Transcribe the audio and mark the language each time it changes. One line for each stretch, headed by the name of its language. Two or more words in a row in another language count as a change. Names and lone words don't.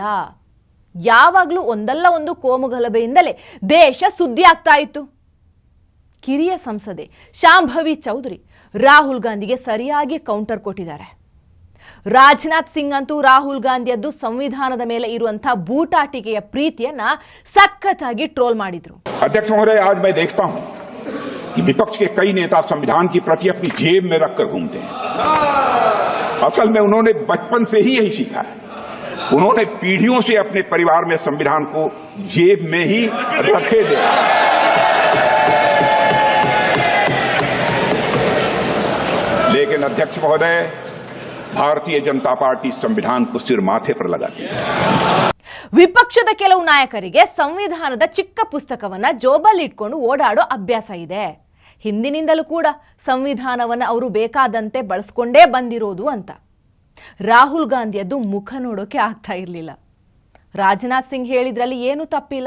Kannada: ಯಾವಾಗಲೂ ಒಂದಲ್ಲ ಒಂದು ಕೋಮುಗಲಭೆಯಿಂದಲೇ ದೇಶ ಸುದ್ದಿ ಆಗ್ತಾ ಇತ್ತು. ಕಿರಿಯ ಸಂಸದೆ ಶಾಂಭವಿ ಚೌಧರಿ ರಾಹುಲ್ ಗಾಂಧಿಗೆ ಸರಿಯಾಗಿ ಕೌಂಟರ್ ಕೊಟ್ಟಿದ್ದಾರೆ. ರಾಜನಾಥ್ ಸಿಂಗ್ ಅಂತೂ ರಾಹುಲ್ ಗಾಂಧಿಯದ್ದು ಸಂವಿಧಾನದ ಮೇಲೆ ಇರುವಂತಹ ಬೂಟಾಟಿಕೆಯ ಪ್ರೀತಿಯನ್ನ ಸಖತ್ತಾಗಿ ಟ್ರೋಲ್ ಮಾಡಿದ್ರು.
Hindi: अध्यक्ष महोदय, आज मैं देखता हूं कि विपक्ष के कई नेता संविधान की प्रति अपनी जेब में रखकर घूमते हैं. असल में उन्होंने बचपन से ही यही सीखा है. उन्होंने पीढ़ियों से अपने परिवार में संविधान को जेब में ही रखे देखा. लेकिन अध्यक्ष महोदय, भारतीय जनता पार्टी संविधान को सिर माथे पर लगाती है.
Kannada: ವಿಪಕ್ಷದ ಕೆಲವು ನಾಯಕರಿಗೆ ಸಂವಿಧಾನದ ಚಿಕ್ಕ ಪುಸ್ತಕವನ್ನ ಜೋಬಲ್ಲಿ ಇಟ್ಕೊಂಡು ಓಡಾಡೋ ಅಭ್ಯಾಸ ಇದೆ. ಹಿಂದಿನಿಂದಲೂ ಕೂಡ ಸಂವಿಧಾನವನ್ನು ಅವರು ಬೇಕಾದಂತೆ ಬಳಸ್ಕೊಂಡೇ ಬಂದಿರೋದು ಅಂತ. ರಾಹುಲ್ ಗಾಂಧಿಯದ್ದು ಮುಖ ನೋಡೋಕೆ ಆಗ್ತಾ ಇರಲಿಲ್ಲ. ರಾಜನಾಥ್ ಸಿಂಗ್ ಹೇಳಿದ್ರಲ್ಲಿ ಏನೂ ತಪ್ಪಿಲ್ಲ.